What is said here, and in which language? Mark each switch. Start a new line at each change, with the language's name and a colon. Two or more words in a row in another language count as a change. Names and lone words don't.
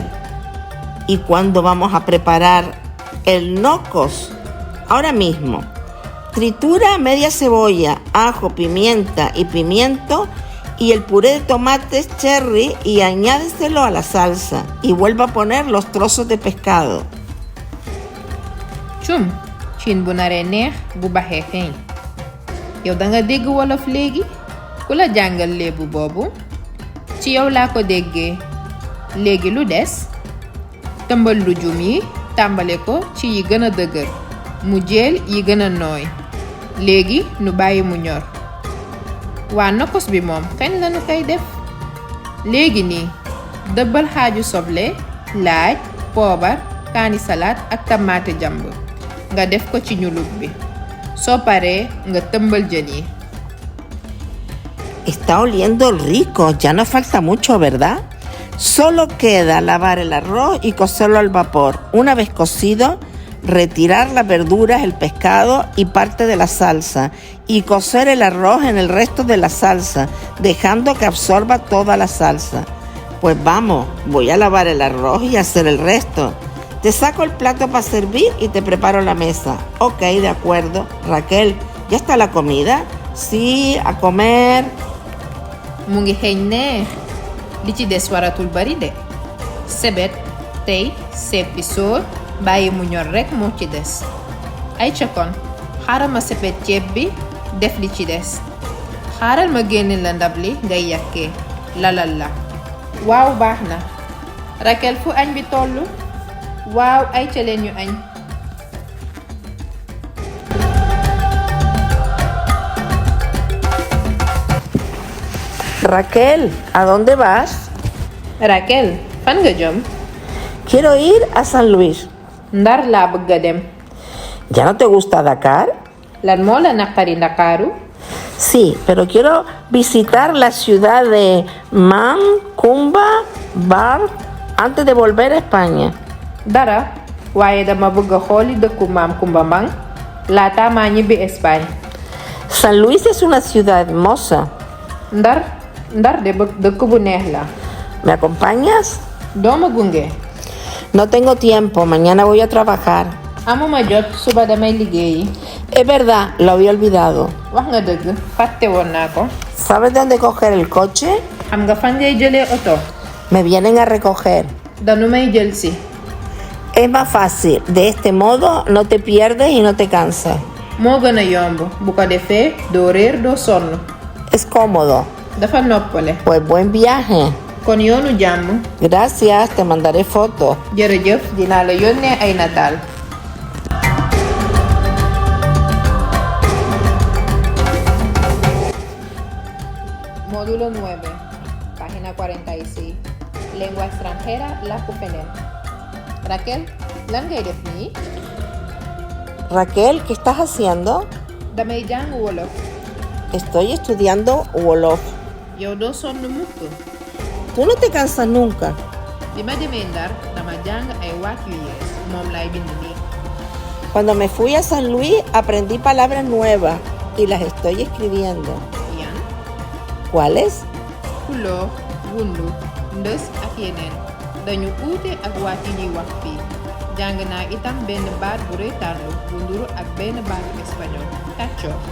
Spanish: ¿Y cuándo vamos a preparar el gnocchos? Ahora mismo. Tritura media cebolla, ajo, pimienta y pimiento y el puré de tomates cherry y añádeselo a la salsa y vuelva a poner los trozos de pescado.
Wolof: Cum cin bu naree neex bu baxee xeeñ. Yow danga dégg wolof léegi? Ku la jàngal léebu boobu? Ci yow laa ko déggee. Léegi lu des? Tëmbal lujum yi tàmbale ko ci yi gën a dëgër. Mu jël yi gën a nooy. Léegi nu bàyyi mu ñor. waa nokkos bi moom kañ lañu koy def? Léegi nii. Dëbbal xaaju soble, laaj, poobar, kaani salaat ak tamaate jàmb. Nga def ko ci ñulug bi. Soo paree nga tëmbal jën yi.
Spanish: Está oliendo rico, ya no falta mucho, ¿verdad? Solo queda lavar el arroz y cocerlo al vapor. Una vez cocido, retirar las verduras, el pescado y parte de la salsa y cocer el arroz en el resto de la salsa, dejando que absorba toda la salsa. Pues vamos, voy a lavar el arroz y hacer el resto. Te saco el plato para servir y te preparo la mesa. Ok, de acuerdo. Raquel, ¿ya está la comida? Sí, a comer.
Wolof: Mu ngi xeeñ neex. Li ci des waratul bari de. Sebet, tey, seppi sóor, bàyyi mu ñor rekk moo ci des. Ay ca kon, xaaral ma sepet ceeb bi def li ci des. xaaral ma génne la ndab li ngay yàkkee lalal la. waaw baax na. Raquel fu añ bi tollu? waaw ay ca leen ñu añ.
Spanish: Raquel, ¿a dónde vas?
Wolof: Raquel, fan nga jëm?
Spanish: Quiero ir a San Luis.
Wolof: Ndar laa bëgg a dem.
Spanish: ¿Ya no te gusta Dakar?
Wolof: Lan moo la naqari Ndakaaru?
Spanish: Sí, pero quiero visitar la ciudad de Cumba, Bar, antes de volver a España.
Wolof: Dara, waaye dama bëgg a xooli dëkku Maam Kumba Mbang laata maa ñibbi Espagne.
Spanish: San Luis es una ciudad hermosa.
Wolof: Ndar de dëkk bu neex la.
Spanish: ¿Me acompañas?
Wolof: Dooma gunge.
Spanish: No tengo tiempo, mañana voy a trabajar.
Wolof: Amuma jot, suba damay liggéeyi.
Spanish: Es verdad, lo había olvidado.
Wolof: Wax nga dëgg, fàtte woon naa ko.
Spanish: ¿Sabes dónde coger el coche?
Wolof: Xam nga fan ngay jëlee oto?
Spanish: Me vienen a recoger.
Wolof: Danu may jël si.
Spanish: Es más fácil, de este modo no te pierdes y no te cansas.
Wolof: Moo gën a yomb, bu ko defee doo réer doo sonn.
Spanish: Es cómodo.
Wolof: Dafa noppale.
Spanish: Pues buen viaje.
Wolof: Kon yoonu jàmm.
Spanish: Gracias, te mandaré fotos.
Wolof: Jërëjëf, dinaa la yónnee ay nataal.
Spanish: Módulo 9, página 46. Lengua extranjera, la Cupenen.
Wolof: Raquel, lan ngay def nii?
Spanish: Raquel, ¿qué estás haciendo?
Wolof: Damay jàng wolof.
Spanish: Estoy estudiando Wolof.
Wolof: Yow doo sonn mukk.
Spanish: Tú no te cansas nunca.
Wolof: Bi ma demee Ndar dama jàng ay waat yu yees moom laay bind nii.
Spanish: Cuando me fui a San Luis aprendí palabras nuevas y las estoy escribiendo.
Wolof: Yan,
Spanish: ¿Cuáles?
Wolof: kuloo, wundu, ndës ak yeneen dañu uute ak waat yi ñuy wax fii. Jàng naa itam benn baat bu reetaanlu bu nduru ak benn baatu espagnol kàccoor.